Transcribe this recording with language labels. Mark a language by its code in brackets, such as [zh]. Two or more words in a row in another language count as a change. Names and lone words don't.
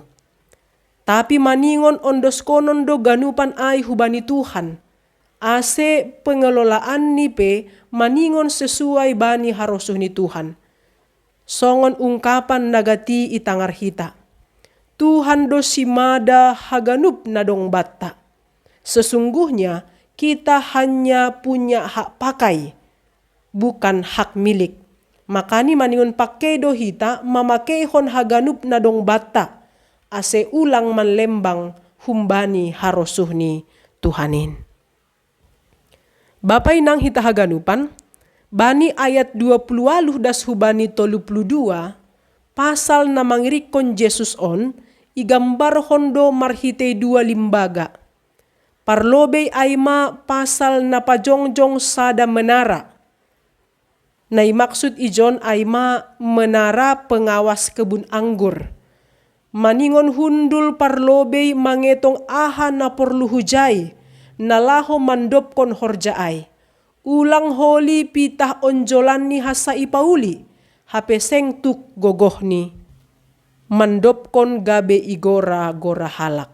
[bts] Tapi maningon ondos konon do ganupan ay hubani Tuhan. Ase pengelolaan ni pe maningon sesuai bani harosuh ni Tuhan. Songon ungkapan nagati itangar hita. Tuhan do simada haganup na dong batta. [id] Sesungguhnya kita hanya punya hak pakai, bukan hak milik. [bts] Makani maningon pakai do hita mamakehon haganup na dong batta. Ase ulang manlembang humbani harosuh ni Tuhanin. Bapai nang hita haganupan, bani ayat 20 das hubani 32, pasal na mangirikon Jesus on, igambar hondo marhite 2 limbaga. Parlobey aima pasal na pajongjong sada menara. Na imaksud ijon aima [id] menara pengawas kebun anggur. [bts] Maningon hundul parlobey mangetong aha na porlu hujay, nalaho mandopkon horjaay. Ulang holi pitah onjolan ni hasa ipauli, hapeseng tuk gogoh ni. Mandopkon gabe igora gora halak.